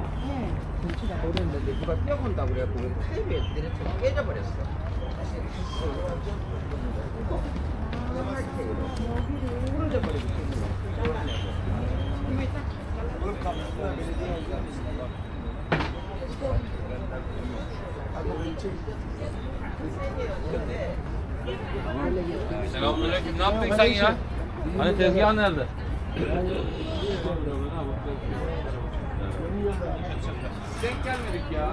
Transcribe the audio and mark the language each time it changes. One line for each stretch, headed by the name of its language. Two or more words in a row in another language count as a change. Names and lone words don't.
Korean: 경차가 노랬는데 누가 뛰어본다고 그래갖고 테이프에 내려서 깨져버렸어. 부러져 버리고
Turkish: Selamünaleyküm. Ne yaptın sen ya? Hani tezgah nerede? Denk gelmedik ya.